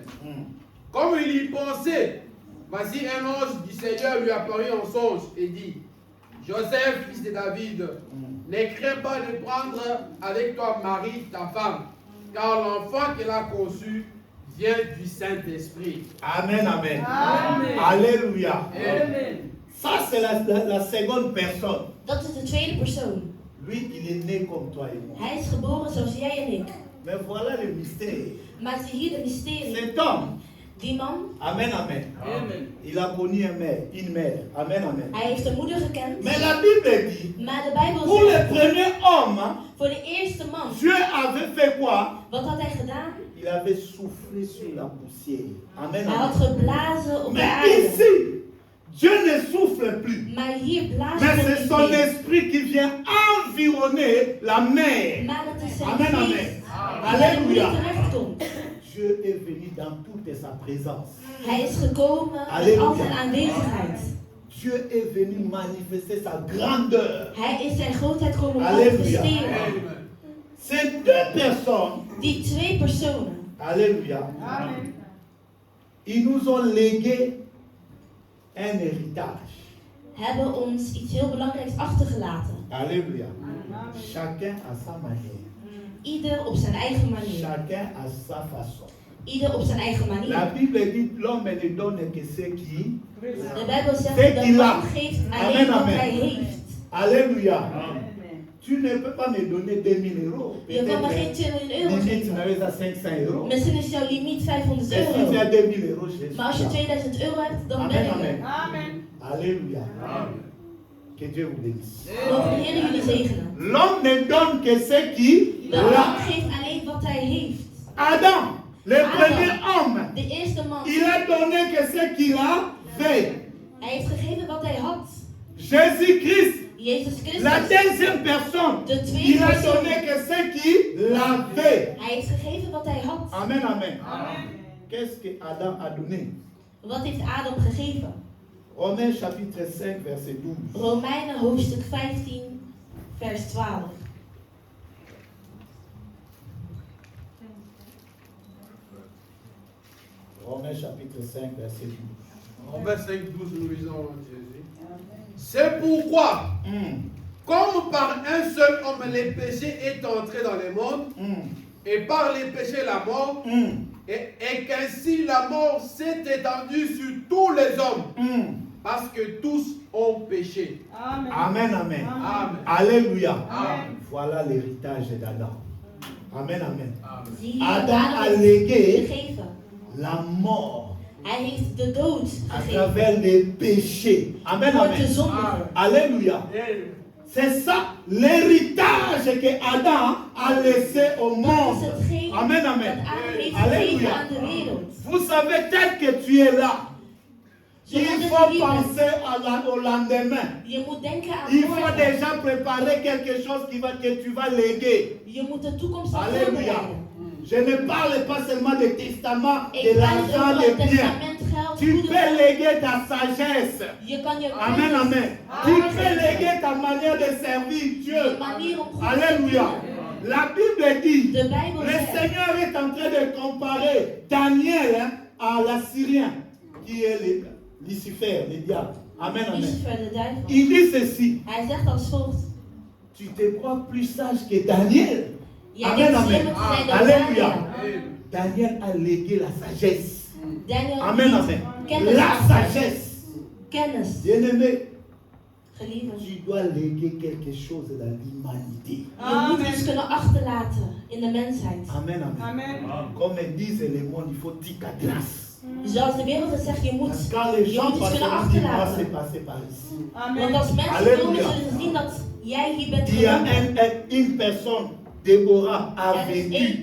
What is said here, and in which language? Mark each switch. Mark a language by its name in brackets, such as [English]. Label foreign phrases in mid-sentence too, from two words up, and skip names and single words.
[French] Comme il y pensait, voici un ange du Seigneur lui apparut en songe et dit, Joseph, fils de David, ne crains pas de prendre avec toi Marie, ta femme, car l'enfant qu'elle a conçu vient du Saint-Esprit. Amen, amen. Amen. Alléluia. Amen. Ça, c'est la seconde personne. [Dutch] Dat is de tweede persoon. [French] Lui, il est né comme toi et moi. [Dutch] Hij is geboren zoals jij en ik. [French] Mais voilà le mystère. [Dutch] Maar zie hier de mysterie. [French] Cet homme, [Dutch] Die man, [French] amen, amen. Amen. Il a connu une mère. Amen, amen. [Dutch] hij heeft een moeder gekend. [French] Mais la Bible dit, [Dutch] Maar de Bijbel [French] pour le [Dutch] zegt, [French] premier homme, [Dutch] voor de eerste man, [French] Dieu avait fait quoi? [Dutch] wat had hij gedaan? [French] Il avait soufflé sur la poussière. Amen, [Dutch] Hij had [French] amen. [Dutch] geblazen op de [French] Mais [Dutch] aarde. [French] ici, Dieu ne souffle plus. [Dutch] Maar hier blaast [French] Mais [Dutch] God [French] c'est [Dutch] niet [French] son [Dutch] meer. [French] esprit qui vient environner la mer. [Dutch] Maar het is zijn [French] Amen, [Dutch] geest [French] amen. [Dutch] die bij de [French] Alléluia. [Dutch] moeder terechtkomt. [French] Dieu est venu dans toute sa présence. [Dutch] Hij is gekomen met [French] Alléluia. [Dutch] al zijn aanwezigheid. [French] Dieu est venu manifester sa grandeur. [Dutch] Hij is zijn grootheid komen [French] Alléluia. [Dutch] manifesteren. [French] Amen. Ces deux personnes, [Dutch] Die twee personen, [French] alléluia, Amen. ils nous ont légué un héritage. [Dutch] hebben ons iets heel belangrijks achtergelaten. [French] Alléluia. Amen. Chacun à sa manière. [Dutch] Ieder op zijn eigen manier. [French] Chacun à sa façon. [Dutch] Ieder op zijn eigen [French] La [Dutch] manier. [French] Bible dit, l'homme ne donne que ce qui. [Dutch] De Bijbel zegt Zeg dat die man laat. geeft [French] Amen, [Dutch] alleen wat [French] amen. [Dutch] hij heeft. [French] Alléluia. Amen. Tu ne peux pas me donner 2000 euros. [Dutch] Je kan me geen 2 miljoen euro [French] Limite, tu [Dutch] geven. [French] n'avais à 500 euros. [Dutch] Misschien is jouw limiet 500 [French] Mais si tu [Dutch] euro. [French] as 2000 euros, je [Dutch] Maar als je [French] suis là. [Dutch] 2000 euro hebt, dan ben [French] Amen, [Dutch] ik [French] amen. [Dutch] er. [French] Amen. Alléluia. Amen. Que Dieu vous bénisse. [Dutch] Mogen de Heer jullie zegenen. [French] L'homme ne donne que ce qui [Dutch] De man [French] l'a. [Dutch] geeft alleen wat hij heeft. [French] Adam, le [Dutch] Adam. [French] premier homme, [Dutch] De eerste man, [French] il a donné que ce qu'il avait. [Dutch] hij heeft gegeven wat hij had. [French] Jésus-Christ, [Dutch] Jezus [French] la [Dutch] Christus, [French] deuxième personne, [Dutch] de tweede [French] il a [Dutch] persoon, [French] donné que ce qu'il avait. [Dutch] hij heeft gegeven wat hij had. [French] Amen, amen. Amen. Qu'est-ce que Adam a donné? [Dutch] Wat heeft Adam gegeven? [French] Romains chapitre 5, verset 12. [Dutch] Romeinen hoofdstuk 15, vers 12. [French] Romains chapitre 5, verset 12. Romains 5, 12, nous lisons au nom de Jésus. C'est pourquoi, comme par un seul homme les péchés est entré dans le monde, et par les péchés la mort, et qu'ainsi la mort s'est étendue sur tous les hommes, parce que tous ont péché. Amen. Amen, amen. Amen. Alléluia. Amen. Voilà l'héritage d'Adam. Amen, amen. Amen. [Dutch] Zie je, [French] Adam a [Dutch] heeft [French] légué [Dutch] gegeven. [French] la mort [Dutch] Hij heeft de dood [French] à [Dutch] gegeven. [French] travers les péchés. Amen, [Dutch] Voor de [French] amen. [Dutch] zondigen. [French] Alléluia. C'est ça l'héritage que Adam a laissé au [Dutch] Dat is [French] monde. [Dutch] hetgeen [French] Amen, [Dutch] dat [French] amen. [Dutch] Adam heeft [French] Alléluia. [Dutch] gegeven aan de wereld. [French] Vous savez, tel que tu es là, il [Dutch] Zodat [French] faut [Dutch] je hier bent. [French] penser au lendemain. [Dutch] Je moet denken aan [French] Il faut [Dutch] morgen. [French] déjà préparer quelque chose que tu vas léguer. [Dutch] Je moet de toekomst al [French] Alléluia. [Dutch] voorbereiden. [French] Je ne parle pas seulement des testaments, [Dutch] Ik [French] de [Dutch] praat [French] l'argent, [Dutch] over [French] des [Dutch] het [French] biens. [Dutch] testament, geld, [French] Tu [Dutch] goederen. [French] peux léguer ta sagesse. [Dutch] Je kan je [French] Amen, [Dutch] kennis, [French] amen. Tu peux léguer ta manière de servir [Dutch] je [French] Dieu. [Dutch] manier om goed te [French] Alléluia. [Dutch] dienen. [French] La Bible dit, [Dutch] De Bijbel [French] le [Dutch] zegt, [French] Seigneur est en train de comparer Daniel à l'Assyrien, qui est Lucifer, le diable. Amen, amen. [Dutch] Lucifer de duivel. [French] Il dit ceci, [Dutch] Hij zegt als volgt. [French] tu te crois plus sage que Daniel. [Dutch] Jij [French] Amen, [Dutch] denkt [French] amen. [Dutch] slimmer te zijn dan [French] Alléluia. [Dutch] Daniel. [French] Daniel a légué la sagesse. [Dutch] Daniel [French] Amen, [Dutch] liet [French] amen. [Dutch] kennis [French] La [Dutch] achter. [French] sagesse. [Dutch] Kennis. [French] Bien-aimé, [Dutch] Geliefden. [French] tu dois léguer quelque chose dans l'humanité. [Dutch] Je moet iets kunnen achterlaten in de mensheid. [French] Amen, amen. Amen. Comme disent les mondes, il faut tika grâce. [Dutch] Zoals de wereld het zegt, je moet, [French] Parce que quand les [Dutch] je [French] gens [Dutch] moet iets kunnen [French] passent, ils disent, moi, c'est [Dutch] achterlaten. [French] passé par ici. [Dutch] Want [French] Amen. [Dutch] als mensen Halleluja. komen, zullen ze zien dat jij hier bent [French] Il y a [Dutch] gekomen. [French] une personne, Déborah, a [Dutch] Er is één [French] vécu.